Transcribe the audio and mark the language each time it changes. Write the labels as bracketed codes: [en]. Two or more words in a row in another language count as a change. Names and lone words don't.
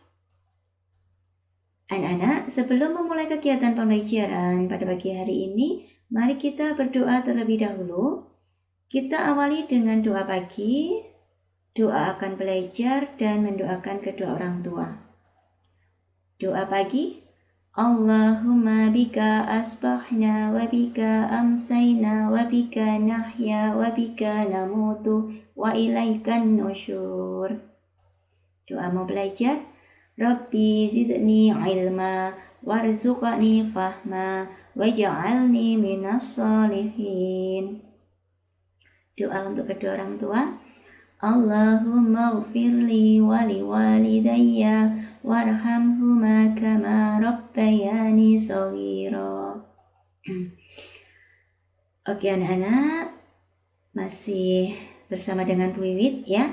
[id] Anak-anak, sebelum memulai kegiatan pembelajaran pada pagi hari ini, mari kita berdoa terlebih dahulu. Kita awali dengan doa pagi, doa akan belajar, dan mendoakan kedua orang tua. Doa pagi, [ar] اللهم بك أصبحنا وبك أمسينا وبك نحيا وبك نموت وإليك النشور. [id] Doa mau belajar, [ar] رب زدني علما وارزقني فهما واجعلني من الصالحين. [id] Doa untuk kedua orang tua, [ar] اللهم اغفر لي ولوالدي وارحمهما كما ربياني صغيرا. [id] Oke anak-anak, masih bersama dengan Bu Wiwit ya.